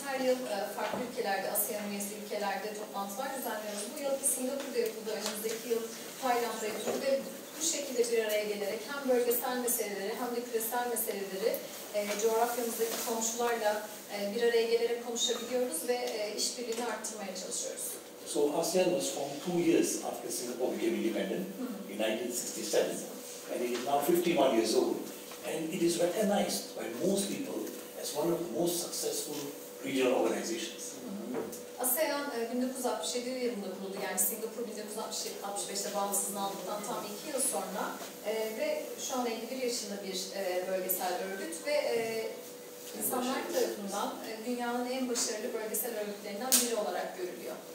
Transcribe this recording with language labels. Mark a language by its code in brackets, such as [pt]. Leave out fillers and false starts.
[tr] Her yıl farklı ülkelerde, ASEAN üyesi ülkelerde toplantılar düzenliyoruz. Bu yıl Singapur'da yapıldı, önümüzdeki yıl Tayland'da yapıldı ve bu şekilde bir araya gelerek hem bölgesel meseleleri hem de küresel meseleleri coğrafyamızdaki komşularla bir araya gelerek konuşabiliyoruz ve işbirliğini arttırmaya çalışıyoruz. [en] So ASEAN was formed 2 years after Singapore became independent in 1967, and it is now 51 years old, and it is recognized by most people as one of the most successful regional organizations. [tr] ASEAN 1967 yılında kuruldu, yani Singapur 1965'te bağımsızlığını aldıktan tam 2 yıl sonra ve şu an 51 yaşında bir bölgesel örgüt ve insanlar tarafından dünyanın en başarılı bölgesel örgütlerinden biri olarak görülüyor.